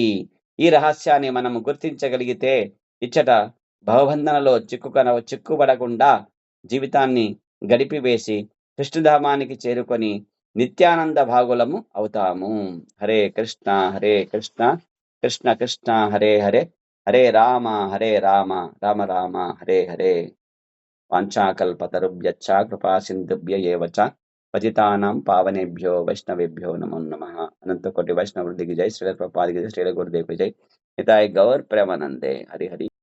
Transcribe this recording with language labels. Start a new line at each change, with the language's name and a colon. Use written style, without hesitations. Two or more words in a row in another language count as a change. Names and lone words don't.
Telugu: ఈ రహస్యాన్ని మనము గుర్తించగలిగితే ఇచ్చట భవబంధనలో చిక్కుబడకుండా జీవితాన్ని గడిపివేసి కృష్ణధామానికి చేరుకొని నిత్యానంద భాగులము అవుతాము.
Sanskrit: హరే కృష్ణ హరే కృష్ణ, కృష్ణ కృష్ణ హరే హరే, హరే రామ రామ రామ హరే హరే. వాంఛాకల్పతరుభ్యశ్చ కృపా సింధుభ్య ఏవ చ పతితానాం పావనేభ్యో వైష్ణవేభ్యో నమో నమః.
Telugu: అనంతకోటి వైష్ణవ వృద్ధికి జై. శ్రీల ప్రభుపాదికి జై. శ్రీల గురుదేవుకి జై.
Sanskrit: హితాయ గౌర్ ప్రేమానందే. హరి హరి.